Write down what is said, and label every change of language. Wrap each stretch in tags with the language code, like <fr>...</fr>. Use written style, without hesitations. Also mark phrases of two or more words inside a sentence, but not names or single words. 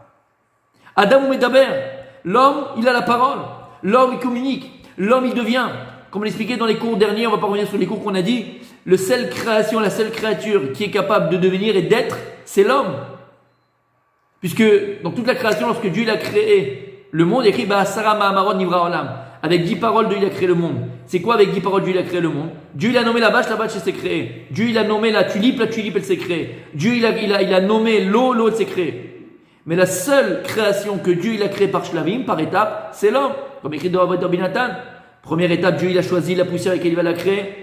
<he>אדם הוא מדבר,</he> <fr>l'homme, il a la parole. L'homme, il communique. L'homme, il devient. Comme on l'expliquait dans les cours derniers, on ne va pas revenir sur les cours qu'on a dit. La seule création, la seule créature qui est capable de devenir et d'être, c'est l'homme. Puisque dans toute la création, lorsque Dieu il a créé le monde, il écrit</fr> <he>בעשרה מאמרות נברא עולם.</he> <fr>Avec 10 paroles, Dieu il a créé le monde. C'est quoi avec 10 paroles, Dieu il a créé le monde? Dieu il a nommé la vache elle s'est créée. Dieu il a nommé la tulipe elle s'est créée. Dieu il a nommé l'eau elle s'est créée. Mais la seule création que Dieu il a créée par shlavim, par étape, c'est l'homme. Comme écrit dans Rabbi Nathan. Première étape, Dieu il a choisi la poussière avec laquelle il va la créer.</fr>